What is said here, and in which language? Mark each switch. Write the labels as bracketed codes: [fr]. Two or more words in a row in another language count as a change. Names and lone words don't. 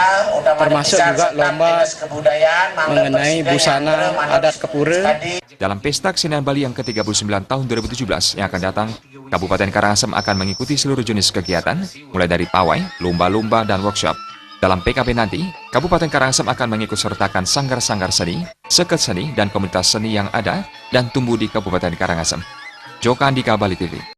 [id] Termasuk juga lomba mengenai busana adat Kepura. Dalam Pesta Kesenian Bali yang ke-39 tahun 2017 yang akan datang, Kabupaten Karangasem akan mengikuti seluruh jenis kegiatan, mulai dari pawai, lomba-lomba, dan workshop. Dalam PKB nanti, Kabupaten Karangasem akan mengikut sertakan sanggar-sanggar seni, seket seni, dan komunitas seni yang ada dan tumbuh di Kabupaten Karangasem. Joka Andika, Bali TV.